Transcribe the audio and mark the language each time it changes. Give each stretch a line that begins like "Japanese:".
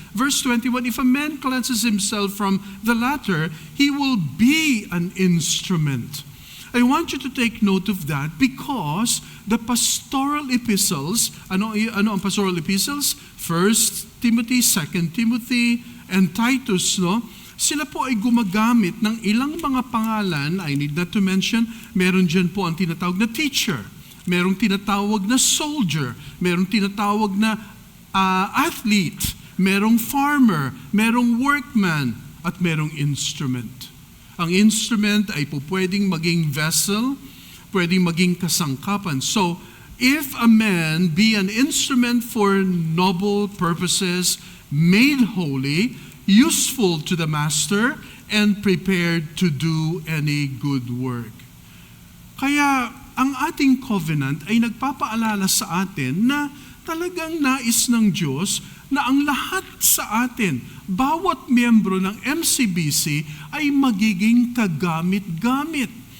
English: Verse 21, if a man cleanses himself from the latter, he will be an instrument. I want you to take note of that because the pastoral epistles,
Filipino: ano ang
English: pastoral epistles? 1 Timothy, 2 Timothy, and Titus, no?
Filipino: Sila po ay gumagamit ng ilang mga pangalan.
English: I need not to mention,
Filipino: meron dyan po ang tinatawag na teacher, merong tinatawag na soldier, merong tinatawag na athlete, merong farmer, merong workman, at merong instrument. Ang instrument ay po pwedeng maging vessel, pwedeng maging kasangkapan.
English: So, if a man be an instrument for noble purposes, made holy, useful to the master, and prepared to do any good work.
Filipino: Kaya ang ating covenant ay nagpapaalala sa atin na talagang nais ng Diyos na ang lahat sa atin, bawat miyembro ng MCBC ay magiging kagamit-gamit.